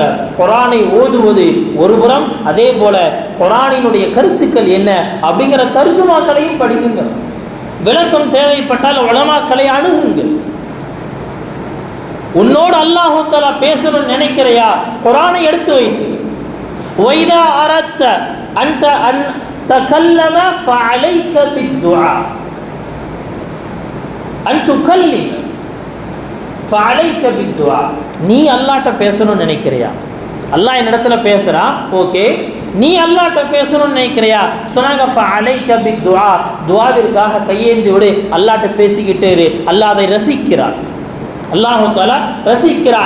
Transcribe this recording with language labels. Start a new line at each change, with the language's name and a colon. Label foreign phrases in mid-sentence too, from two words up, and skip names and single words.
Tamil: குர்ஆனை ஓதுவது ஒரு புறம், அதே போல குர்ஆனினுடைய கருத்துக்கள் என்ன அப்படிங்கிற தர்ஜுமாக்களையும் படிக்குங்க. விளக்கம் தேவைப்பட்டால் உலமாக்களை அணுகுங்கள். உன்னோடு அல்லாஹ் தஆலா பேசணும்னு நினைக்கிறையா? குர்ஆனை எடுத்து வைத்து
Arabic: وَإِذَا أَرَدْتَ أَن تَكَلَّمَ فَعَلَيْكَ بِالدُّعَاءِ أَن تُكَلِّمَ فَعَلَيْكَ بِالدُّعَاء.
Tamil: நீ அல்லாஹ்ட்ட பேசணும்னு நினைக்கிறியா? அல்லாஹ் என்னிடத்துல பேசுறான், ஓகே. நீ அல்லாஹ்ட்ட பேசணும்னு நினைக்கிறியா? சொன்னாங்க
Arabic: فعليك بالدعاء.
Tamil: துஆவிற்காக கையேந்தி விடு, அல்லாஹ்ட்ட பேசிக்கிட்டே இரு. அல்லாஹ் அதை ரசிக்கிறான். அல்லாஹ் தஆலா ரசிக்கிறான்.